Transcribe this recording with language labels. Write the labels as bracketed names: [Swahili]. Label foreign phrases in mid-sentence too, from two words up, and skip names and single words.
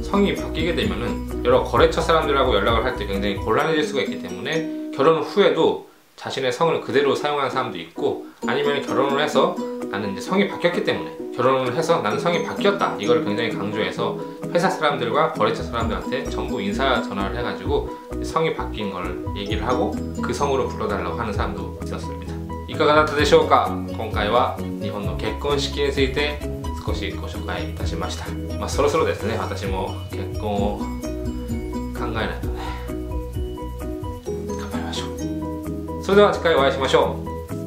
[Korean] 성이 바뀌게 되면은 여러 거래처 사람들하고 연락을 할 때 굉장히 곤란해질 수가 있기 때문에 결혼 후에도 자신의 성을 그대로 사용하는 사람도 있고 아니면 결혼을 해서 나는 이제 성이 바뀌었기 때문에 결혼을 해서 나는 성이 바뀌었다 이걸 굉장히 강조해서 회사 사람들과 거래처 사람들한테 전부 인사 전화를 해가지고 성이 바뀐 걸 얘기를 하고 그 성으로 불러달라고 하는 사람도 있었습니다. [Japanese] いかがだったでしょうか。今回は日本の結婚式について少しご紹介いたしました。そろそろですね、私も結婚を考えないとね。頑張りましょう。それでは次回お会いしましょう。